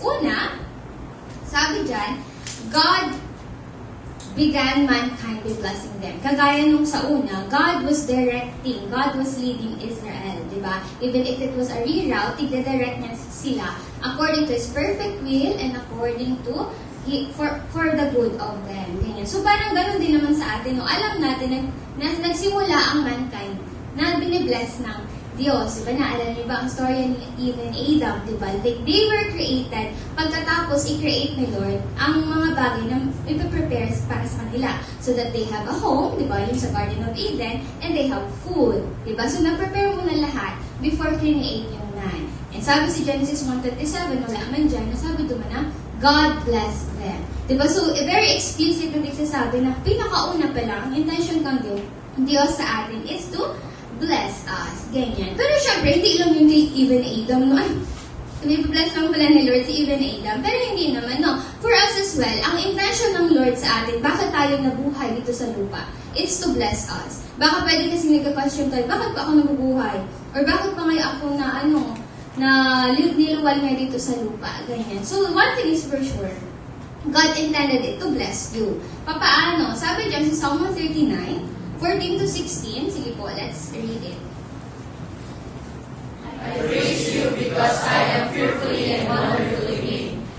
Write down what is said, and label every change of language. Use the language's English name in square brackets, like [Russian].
[English] Una, sabi dyan, God began mankind with blessing them. [Filipino] Kagaya nung sa una, [English] God was directing, God was leading Israel, di ba? Even if it was a reroute, tigda-direct niya sila according to His perfect will and according to for the good of them. [Filipino] Ganyan. So parang ganoon din naman sa atin, no? Alam natin na nagsimula ang mankind na binibless ng Diyos. Diba? Naalala niyo ba ang story ni Eve and Adam? Diba? [English] Like, they were created. [Filipino] Pagkatapos, i-create ni Lord ang mga bagay na ipaprepare para sa kanila. [English] So that they have a home, diba? Yung sa Garden of Eden, and they have food. [Filipino] Diba? So, na-prepare muna lahat before create yung man. And sabi si Genesis 1:37, wala man dyan, nasabi doon na, God bless them. Diba? So, very explicit na nagsasabi na pinakauna pa lang, ang intention ng Diyos sa atin is [English] to bless us. [Filipino] Ganyan. Pero syempre, hindi lang yung kay Eve and Adam, no? Bless lang pala ni Lord si Eve and Adam. Pero hindi naman, no? [English] For us as well, [Filipino] ang intention ng Lord sa atin, bakit tayo nabuhay dito sa lupa? [English] It's to bless us. [Filipino] Baka pwede kasi nagka-question tayo, bakit pa ako nabubuhay? Or bakit pa ngayon ako na niluwal nga dito sa lupa? Ganyan. [English] So, one thing is for sure, God intended it to bless you. [Filipino] Papaano? Sabi dyan sa Psalm 139, 14 to 16. Sige po, [English] let's read it. you because I am fearfully and wonderfully made.